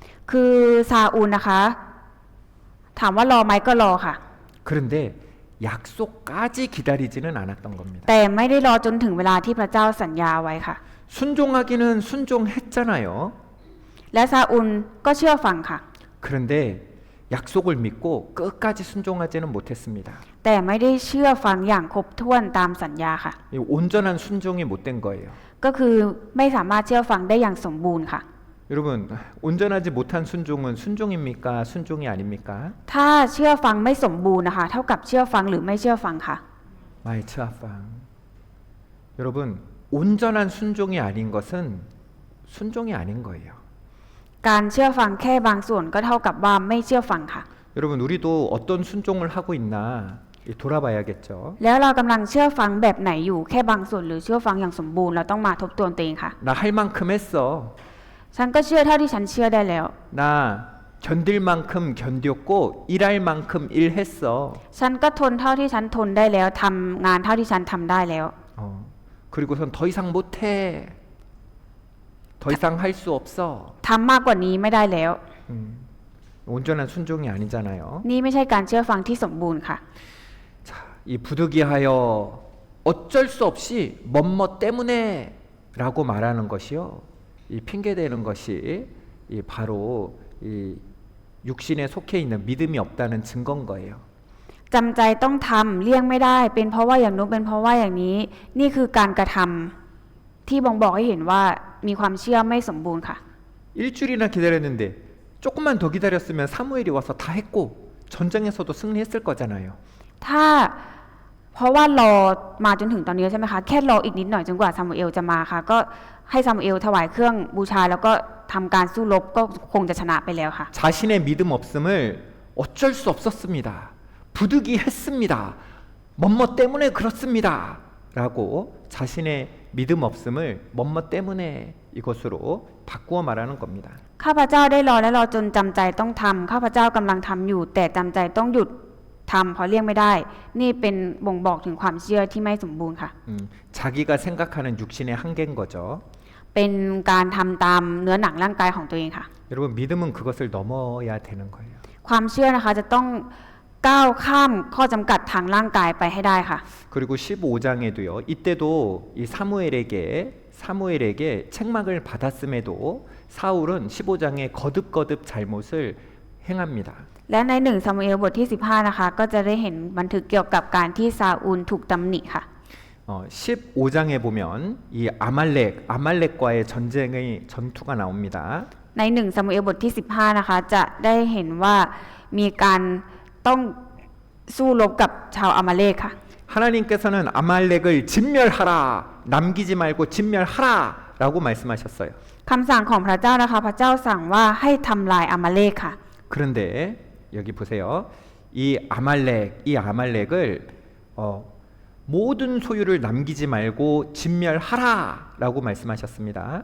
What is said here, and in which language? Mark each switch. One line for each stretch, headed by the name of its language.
Thai: คือซาอูลนะคะ ถามว่ารอไหมก็รอค่ะ
Korean: 그런데 약속까지 기다리지는 않았던 겁니다.
Thai: แต่ไม่ได้รอจนถึงเวลาที่พระเจ้าสัญญาไว้ค่ะ
Korean: 순종하기는 순종했잖아요.
Thai: และซาอูลก็เชื่อฟังค่ะ
Korean: 그런데 약속을 믿고 끝까지 순종하지는 못했습니다.
Thai: แต่ไม่ได้เชื่อฟังอย่างครบถ้วนตามสัญญาค่ะ
Korean: 온전한 순종이 못된 거예요.
Thai: ก็คือไม่สามารถเชื่อฟังได้อย่างสมบูรณ์ค่ะ
Korean: 여러분 온전하지 못한 순종은 순종입니까? 순종이 아닙니까?
Thai: ถ้าเชื่อฟังไม่สมบูรณ์นะคะเท่ากับเชื่อฟังหรือไม่เชื่อฟังค่ะ 마이츠아팡.
Korean: 여러분 온전한 순종이 아닌 것은 순종이 아닌 거예요.
Thai: การเชื่อฟังแค่บางส่วนก็เท่ากับว่าไม่เชื่อฟังค่ะ
Korean: 여러분 우리도 어떤 순종을 하고 있나 돌아봐야겠죠.
Thai: แล้วเรากำลังเชื่อฟังแบบไหนอยู่แค่บางส่วนหรือเชื่อฟังอย่างสมบูรณ์เราต้องมาทบทวนตัวเองค่ะ
Korean: 나 할 만큼 했어.
Thai: ฉันก็เชื่อเท่าที่ฉันเชื่อได้แล้ว
Korean: 나 견딜 만큼 견뎠고 일할 만큼 일했어.
Thai: ฉันก็ทนเท่าที่ฉันทนได้แล้วทำงานเท่าที่ฉันทำได้แล้ว
Korean: 그리고선 더 이상 못해. 더 이상 할 수 없어.
Thai: ทำมากกว่านี้ไม่ได้แล้ว
Korean: 온전한 순종이 아니잖아요.
Thai: นี่ไม่ใช่การเชื่อฟังที่สมบูรณ์ค่ะ
Korean: 자, 이 부득이하여 어쩔 수 없이 뭐뭐 때문에라고 말하는 것이요. 이 핑계대는 것이 이 바로 이 육신에 속해 있는 믿음이 없다는 증거인 거예요.
Thai: จำใจต้องทำเลี่ยงไม่ได้เป็นเพราะว่าอย่างนู้นเป็นเพราะว่าอย่างนี้ นี่คือการกระทำที่บ่งบอกให้เห็นว่ามีความเชื่อไม่สมบูรณ์ค่ะ
Korean: 일주일이나 기다렸는데 조금만 더 기다렸으면 사무엘이 와서 다 했고 전쟁에서도 승리했을 거잖아요.
Thai: ถ้า เพราะว่ารอมาจนถึงตอนนี้ใช่ไหมคะแค่รออีกนิดหน่อยจนกว่าซามูเอลจะมาค่ะก็ให้ซามูเอลถวายเครื่องบูชาแล้วก็ทำการสู้รบก็คงจะชนะไปแล้วค่ะ
Korean: 자신의 믿음 없음을 어쩔 수 없었습니다. 부득이했습니다. 뭐뭐 때문에 그렇습니다. 라고 자신의 믿음 없음을 뭐뭐 때문에 이것으로 바꾸어 말하는 겁니다.
Thai: ข้าพเจ้าได้รอและรอจนจำใจต้องทำข้าพเจ้ากำลังทำอยู่ แต่จำใจต้องหยุดทำเพราะเลี่ยงไม่ได้ นี่เป็นบ่งบอกถึงความเชื่อที่ไม่สมบูรณ์ค่ะ
Korean: 자기가 생각하는 육신의 한계인 거죠.
Thai: เป็นการทำตามเนื้อหนังร่างกายของตัวเองค่ะ
Korean: 여러분 믿음은 그것을 넘어야 되는 거예요.
Thai: ความเชื่อนะคะจะต้องก้าวข้ามข้อจำกัดทางร่างกายไปให้ได้ค่ะ
Korean: 그리고 15장에도요. 이때도 이 사무엘에게 책망을 받았음에도 사울은 15장에 거듭거듭 잘못을 행합니다.
Thai: และใน1ซามูเอลบทที่15นะคะก็จะได้เห็นบันทึกเกี่ยวกับการที่ซาอูลถูกตำหนิค่ะ
Korean: 15장에 보면 이 아말렉과의 전투가 나옵니다.
Thai: ใน1ซามูเอลบทที่15นะคะจะได้เห็นว่ามีการต้องสู้รบกับชาวอามาเลกค่ะ
Korean: 하나님께서는 아말렉을 진멸하라, 남기지 말고 진멸하라라고 말씀하셨어요.
Thai: คำสั่งของพระเจ้านะคะพระเจ้าสั่งว่าให้ทำลายอามาเลกค่ะ
Korean: 그런데 여기 보세요. 이 아말렉을 모든 소유를 남기지 말고 진멸하라라고 말씀하셨습니다.